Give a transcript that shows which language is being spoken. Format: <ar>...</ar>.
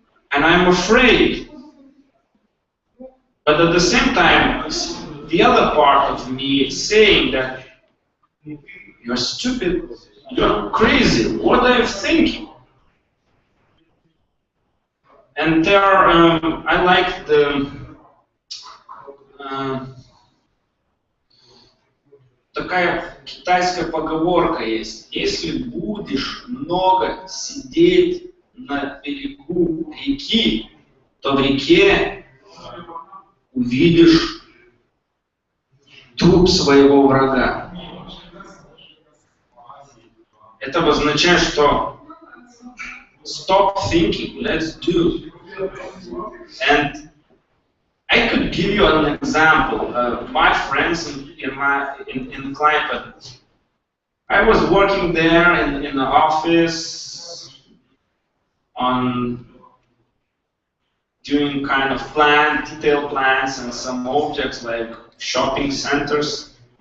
<en>And I'm afraid. But at the same time, the other part of me is saying that you're stupid, you're crazy, what are you thinking? And there are, I like</en> <ru>такая китайская поговорка есть. Если будешь много сидеть на берегу реки, то в реке увидишь труп своего врага. Это обозначает, что</ru> <en>stop thinking, let's do. And I could give you an example. My friends in Klaipėda. I was working there in the office on doing kind of detailed plans and some objects like shopping centers.</en>